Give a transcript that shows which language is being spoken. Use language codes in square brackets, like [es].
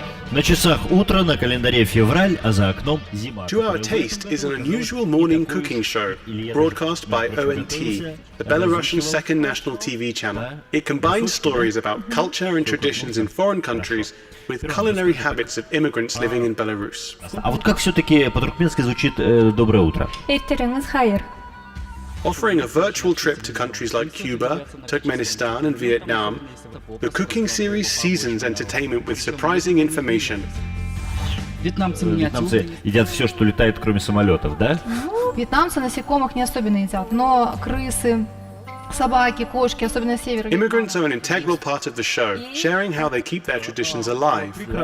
[ru] На часах утро, на календаре февраль, а за окном зима. [en] To Our Taste is an unusual morning cooking show broadcast by ONT, the Belarusian second national TV channel. It combines stories about culture and traditions in foreign countries with culinary habits of immigrants living in Belarus. [ru] А вот как все-таки по-туркменски звучит «доброе утро»? [en] Offering a virtual trip to countries like Cuba, Turkmenistan and Vietnam, the cooking series seasons entertainment with surprising information. [ru] Вьетнамцы едят все, что летает, кроме самолетов, да? Вьетнамцы насекомых не особенно едят, но крысы, собаки, кошки, особенно с севера. [en] Immigrants are an integral part of the show, sharing how they keep their traditions alive.